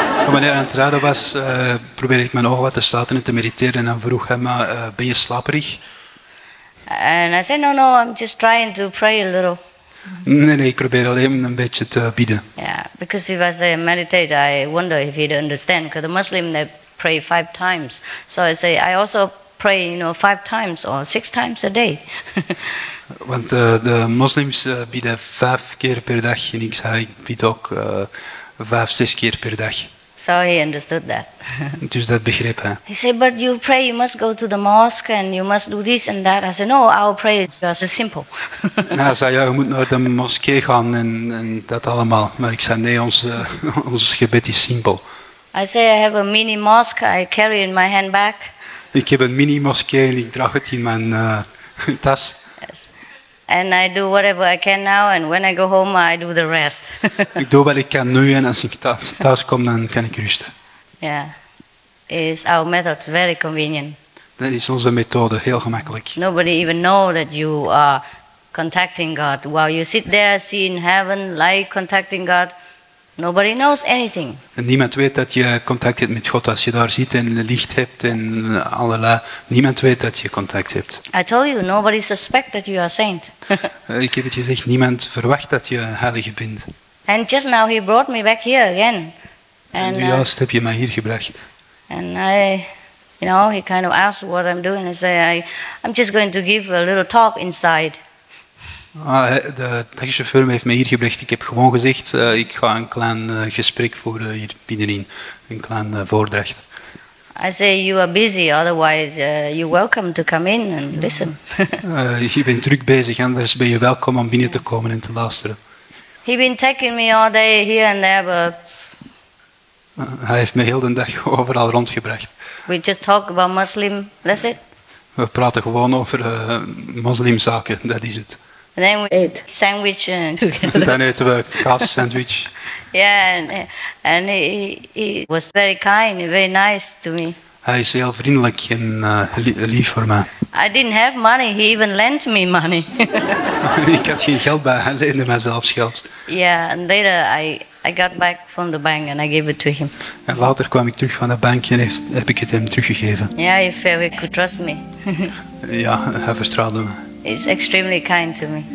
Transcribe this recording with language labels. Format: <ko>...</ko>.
<nl>Wanneer hij aan het rijden was, probeerde ik mijn ogen wat te sluiten en te mediteren. En dan vroeg hij me, ben je slaperig?</nl> <en>And I said, no, I'm just trying to pray a little.</en> <nl>Nee, ik probeer alleen een beetje te bidden.</nl> <en>Yeah, because if I say meditate, I wonder if he'd understand. Because the Muslim, they pray 5 times. So I say, I also pray, 5 times or 6 times a day.</en> <nl>Want de moslims bidden 5 keer per dag. En ik zei, ik bid ook 5, 6 keer per dag.</nl> <en>So he understood that.</en> <nl>Dus dat begreep hij.</nl> <en>He said, but you pray, you must go to the mosque and you must do this and that. I said, no, our prayer is just simple.</en> <nl>En hij zei, ja, je moet naar de moskee gaan en dat allemaal. Maar ik zei, nee, ons gebed is simpel.</nl> <en>I say, I have a mini mosque I carry in my handbag.</en> <nl>Ik heb een mini-moskee en ik draag het in mijn tas.</nl> <en>Yes. And I do whatever I can now, and when I go home, I do the rest.</en> <nl>Ik doe wat ik kan nu en als ik thuis kom, dan kan ik rusten.</nl> <en>Yeah, is our method very convenient.</en> <nl>Dat is onze methode, heel gemakkelijk.</nl> <en>Nobody even know that you are contacting God. While you sit there, see in heaven, like contacting God, nobody knows anything.</en> <nl>En niemand weet dat je contact hebt met God als je daar zit en licht hebt en allerlei. Niemand weet dat je contact hebt.</nl> <en>I told you, nobody suspects that you are a saint.</en> <nl>Ik heb het je gezegd, niemand verwacht dat je een heilige bent.</nl> <en>And just now he brought me back here again.</en> <nl>En juist heb je mij hier gebracht.</nl> <en>And he kind of asked what I'm doing. I say, I'm just going to give a little talk inside.</en> <nl>De taxichauffeur heeft mij hier gebracht. Ik heb gewoon gezegd, ik ga een klein gesprek voeren hier binnenin. Een klein voordracht.</nl> <en>I say, you are busy, otherwise you're welcome to come in and listen.</en> <nl>Je bent druk bezig, anders ben je welkom om binnen te komen en te luisteren.</nl> <en>He been taking me all day here and there, but</en> <nl>hij heeft me heel de dag overal rondgebracht.</nl> <en>we just talk about Muslim, that's it.</en> <nl>We praten gewoon over moslimzaken, dat is het.</nl> <en>And then we ate sandwich together.</en> <nl>Dan eten we kaas sandwich.</nl> <en>Yeah, and he was very kind and very nice to me.</en> <nl>Hij is heel vriendelijk en lief voor mij.</nl> <en>I didn't have money, he even lent me money.</en> <nl>Ik had geen geld bij, hij leende mij zelfs geld.</nl> <en>Yeah, and later I got back from the bank and I gave it to him.</en> <nl>En later kwam ik terug van de bank en heb ik het hem teruggegeven.</nl> <en>Yeah, he felt he could trust me.</en> <nl>Ja, hij vertrouwde me.</nl> <en>He's extremely kind to me.</en>